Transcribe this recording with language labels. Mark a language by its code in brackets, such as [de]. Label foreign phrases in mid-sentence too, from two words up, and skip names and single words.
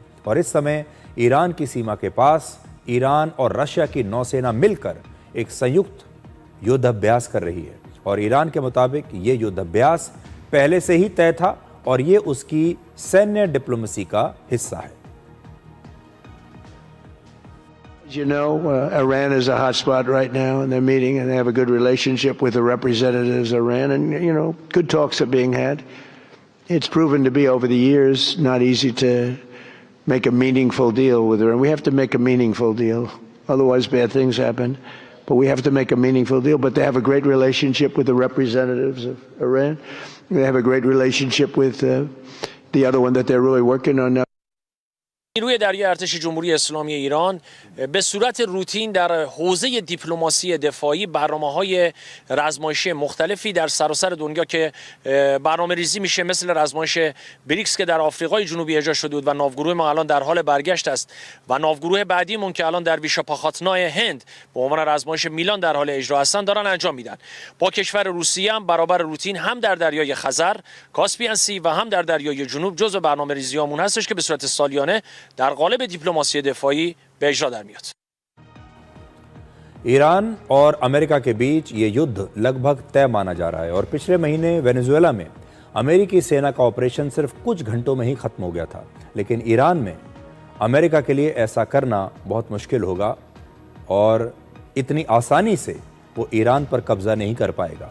[hi] और इस समय ईरान की सीमा के पास ईरान और रशिया की नौसेना मिलकर एक संयुक्त युद्धाभ्यास कर रही है। और ईरान के मुताबिक ये युद्धाभ्यास पहले से ही तय था और ये उसकी सैन्य डिप्लोमेसी का हिस्सा है। [en] You know, Iran is a hot spot right now, and they're meeting, and they have a good relationship with the representatives of Iran, and, you know, good talks are being had. It's proven to be, over the years, not easy to make a meaningful deal with Iran. We have to make a meaningful deal. Otherwise, bad things happen. But we have to make a meaningful deal. But they have a great relationship with the representatives of Iran. They have a great relationship with the other one that they're really working on now. [fa] نیروی دریایی ارتش جمهوری اسلامی ایران به صورت روتین در حوزه دیپلماسی دفاعی برنامه‌های رزمایشی مختلفی در سراسر دنیا که برنامه‌ریزی میشه، مثل رزمایش بریکس که در آفریقای جنوبی اجرا شده بود و ناوگروه ما الان در حال برگشت است و ناوگروه بعدیمون که الان در ویشاپاخاتنای هند به عنوان رزمایش میلان در حال اجرا هستن دارن انجام میدن. با کشور روسیه هم برابر روتین هم در دریای خزر، کاسپیان سی و هم در دریای جنوب جزو برنامه‌ریزیامون هستش که به صورت سالیانه در قالب دیپلماسی دفاعی به اجرا در میاد. [hi] ईरान और अमेरिका के बीच ये युद्ध लगभग तय माना जा रहा है और पिछले महीने वेनेजुएला में अमेरिकी सेना का ऑपरेशन सिर्फ कुछ घंटों में ही खत्म हो गया था। लेकिन ईरान में अमेरिका के लिए ऐसा करना बहुत मुश्किल होगा और इतनी आसानी से वो ईरान पर कब्जा नहीं कर पाएगा।